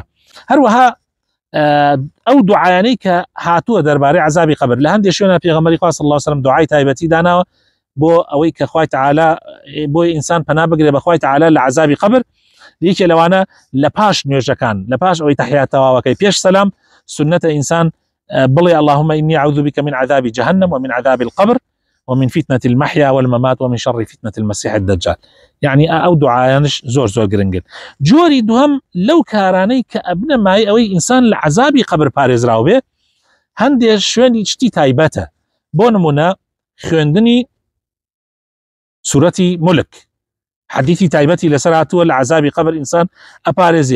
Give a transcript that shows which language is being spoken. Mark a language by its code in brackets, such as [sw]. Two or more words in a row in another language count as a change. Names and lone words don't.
[ckb] هەروەها ئەو دوعایانەی کە هاتووە دەربارەی عەزابی قەبر لە هەندێک شوێنە پێغەمبەری خوا [ar] صلی الله علیه و سلم [ckb] دوعای تایبەتی داناوە بۆ ئەوەی کە خوای تعالی بۆی ئینسان پەنا بگرێ بە خوای تعالی لە عەزابی قەبر. یەکێ لەوانە لە پاش نوێژەکان لە پاش ئەوەی تەحیات تەواوەکەی پێش سەلام سنەتە ئینسان بڵێ [ar] اللهم إني أعوذ بك من عذاب جهنم ومن عذاب القبر ومن فتنة المحيا والممات ومن شر فتنة المسيح الدجال. [ckb] يعني ئەو دوعایانش زۆر گرنگن. جۆری دووەم لەو کارانەی کە ئەبنەمای ئەوەی ئینسان لە عەزابی قەبر پارێزراو بێ هەندێک شوێنی شتی تایبەتە. بۆ نمونە خوێندنی سورەتی مولک حەدیثی تایبەتی لەسەر هاتووە لە عەزابی قەبر ئینسان ئەپارێزێ.